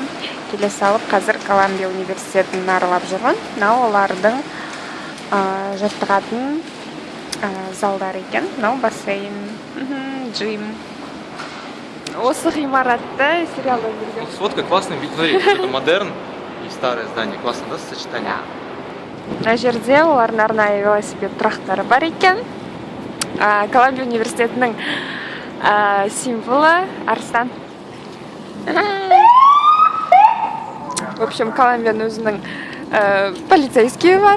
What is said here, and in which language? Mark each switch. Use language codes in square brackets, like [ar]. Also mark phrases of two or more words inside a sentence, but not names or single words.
[kk] Келе салып, қазір Колумбия университетін аралап жүрмін. Олардың жаттығатын залдар екен. Бассейн, джим. Осы ғимаратты сериалда көрген. [ru] Сводка классный, смотри, это модерн и старое здание. Классно, да, сочетание? [kk] Мына жерде олардың арнайы велосипед тұрақтары бар екен. Колумбия университетінің символы арыстан. [ru] В общем, [kk] Колумбияның өзінің полицейские бар.